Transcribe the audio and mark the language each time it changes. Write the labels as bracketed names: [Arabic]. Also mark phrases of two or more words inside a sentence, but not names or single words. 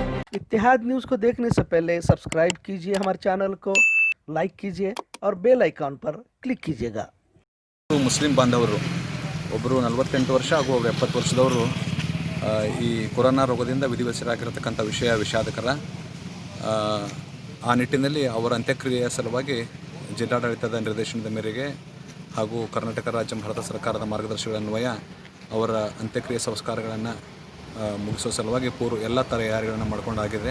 [Hindi] इत्तेहाद न्यूज़ को देखने से पहले सब्सक्राइब कीजिए हमारे चैनल को, लाइक कीजिए और [English] bell icon [Hindi] पर क्लिक कीजिएगा। [Kannada] ಮುಸ್ಲಿಂ ಬಾಂಧವರು ಒಬ್ಬರು 48 ವರ್ಷ ಹಾಗೂ 70 ವರ್ಷದವರು ಈ ಕೊರೋನಾ ರೋಗದಿಂದ ವಿಧಿವಶರಾಗಿರತಕ್ಕಂಥ ವಿಷಯ ವಿಷಾದಕರ. ಆ ನಿಟ್ಟಿನಲ್ಲಿ ಅವರ ಅಂತ್ಯಕ್ರಿಯೆಯ ಸಲುವಾಗಿ ಜಿಲ್ಲಾಡಳಿತದ ನಿರ್ದೇಶನದ ಮೇರೆಗೆ ಹಾಗೂ ಕರ್ನಾಟಕ ರಾಜ್ಯ ಭಾರತ ಸರ್ಕಾರದ ಮಾರ್ಗದರ್ಶನಗಳ ಅನ್ವಯ ಅವರ ಅಂತ್ಯಕ್ರಿಯೆ ಸಂಸ್ಕಾರಗಳನ್ನು ಮುಗಿಸೋ ಸಲುವಾಗಿ ಎಲ್ಲ ತಯಾರಿಗಳನ್ನು ಮಾಡ್ಕೊಂಡಾಗಿದೆ.